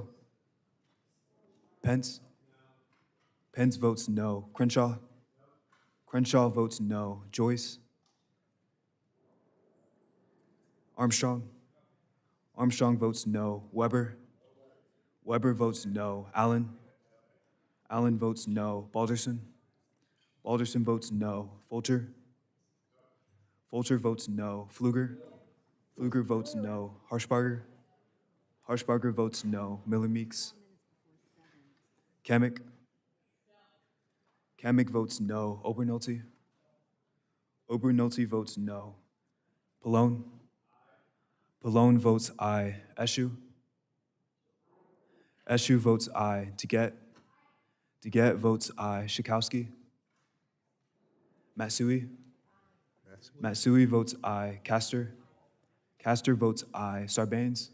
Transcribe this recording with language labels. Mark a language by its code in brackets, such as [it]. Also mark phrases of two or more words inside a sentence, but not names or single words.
[en] Pence. Pence votes no. Crenshaw. Crenshaw votes no. Joyce. Armstrong. Armstrong votes no. Weber. Weber votes no. Allen. Allen votes no. Balderson. Balderson votes no. Fulcher. Fulcher votes no. Pfluger. Pfluger votes no. Harshbarger. Harshbarger votes no. Miller Meeks. Kamick. Kamick votes no. Obernolte. Obernolte votes no. Pallone. Pallone votes aye. Eshu. Eshu votes aye. Deget. Deget votes aye. Schakowsky. Matsui. Matsui votes aye. Castor. Castor votes aye. Sarbanes.